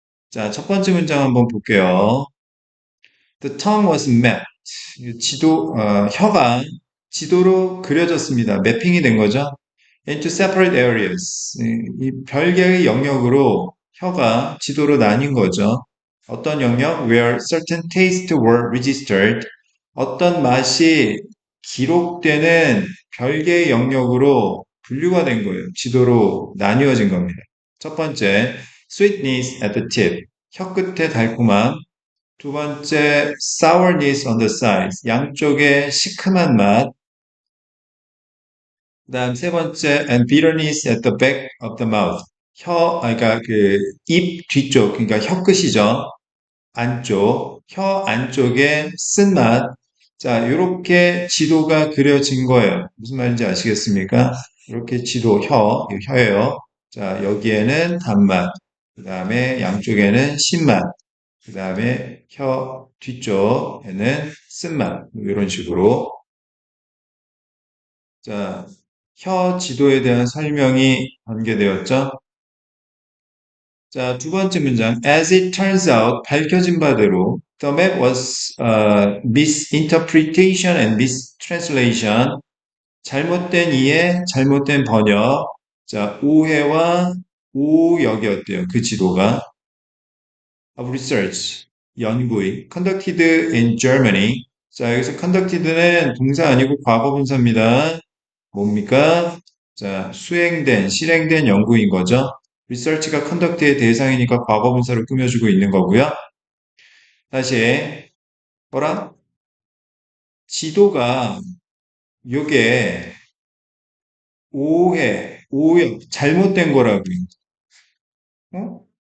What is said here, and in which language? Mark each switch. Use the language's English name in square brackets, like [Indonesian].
[Korean] 자, 첫 번째 문장 한번 볼게요. [English] The tongue was mapped. [Korean] 혀가 지도로 그려졌습니다. 매핑이 된 거죠. [English] Into separate areas. [Korean] 이 별개의 영역으로 혀가 지도로 나뉜 거죠. 어떤 영역? [English] Where certain tastes were registered. [Korean] 어떤 맛이 기록되는 별개의 영역으로 분류가 된 거예요. 지도로 나뉘어진 겁니다. 첫 번째, [English] sweetness at the tip. [Korean] 혀 끝에 달콤함. [English] 두 번째, sourness on the sides. [Korean] 양쪽에 시큼한 맛. 그다음 세 번째, [English] and bitterness at the back of the mouth. [Korean] 그러니까 그 입 뒤쪽, 그러니까 혀 끝이죠. 혀 안쪽에 쓴맛. 자, 이렇게 지도가 그려진 거예요. 무슨 말인지 아시겠습니까? 이렇게 혀예요. 자, 여기에는 단맛, 그 다음에 양쪽에는 신맛, 그 다음에 혀 뒤쪽에는 쓴맛, 이런 식으로. 자, 혀 지도에 대한 설명이 전개되었죠. 자, 두 번째 문장. [English] As it turns out, [Korean] 밝혀진 바대로, [English] the map was misinterpretation and mistranslation. [Korean] 잘못된 이해, 잘못된 번역. 자, 오해와 오역이었대요. 그 지도가. [English] Of research, [Korean] 연구의. [English] Conducted in Germany. [Korean] 자, 여기서 conducted는 동사 아니고 과거 분사입니다. 뭡니까? 자, 실행된 연구인 거죠. research가 conduct의 대상이니까 과거 분사를 꾸며주고 있는 거고요. 다시, 뭐라? 지도가 요게 오역, 잘못된 거라고요. 어?